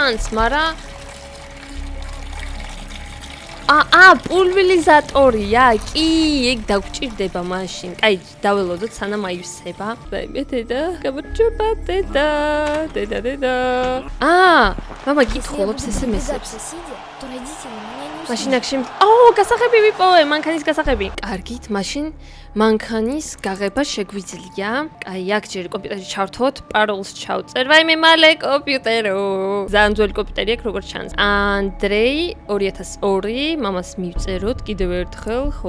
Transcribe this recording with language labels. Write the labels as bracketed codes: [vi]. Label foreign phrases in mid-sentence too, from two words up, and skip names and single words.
[ka] ოდნავ ჩანს, მაგრამ პულვერიზატორია. კი, ეგ დაგჭირდება მაშინ. კაი, დაველოდოთ სანამ აივსება. მე დედა, გამარჯობა დედა. მამა გითხულობს SMS-ებს. [ru] то родители меня не услышат. [ka] მაშინ აქ გასაღები ვიპოვე, მანქანის გასაღები. კარგით, მაშინ მანქანის გაღება შეგვიძლია. კაი, აქ ჯერ კომპიუტერში ჩავთოთ, პაროლს ჩავწერ. ვაიმე მალე კომპიუტერო. ძალიან ძველი კომპიუტერი აქვს, როგორც ჩანს. ანდრეი 2002, მამას მივწეროთ კიდევ ერთხელ, ხო?